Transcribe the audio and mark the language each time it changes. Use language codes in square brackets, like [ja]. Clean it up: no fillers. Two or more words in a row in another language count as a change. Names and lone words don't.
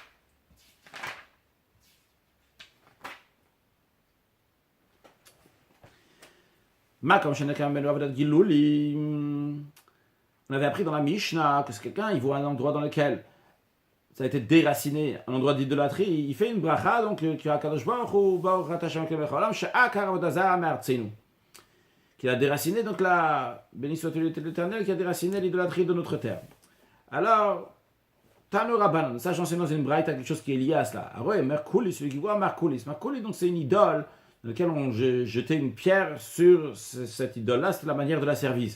[fr] On avait appris dans la Mishnah que c'est quelqu'un, il voit un endroit dans lequel ça a été déraciné, un endroit d'idolâtrie, il fait une bracha, donc qui a Kadosh Baruch Hu, [he] ברוך אתה ה' אלוקינו מלך העולם, שעקר עבודה זרה מארצנו. [fr] Qui a déraciné, donc la béni soit-il l'Éternel, qui a déraciné l'idolâtrie de notre terre. Alors, [he] תנו רבנן, [fr] ça j'enseigne dans une braïta quelque chose qui est lié à cela. Ah ouais, Merkulis, celui qui voit Merkulis. Merkulis, donc c'est une idole dans laquelle on jetait une pierre sur cette idole-là, c'est la manière de la servir.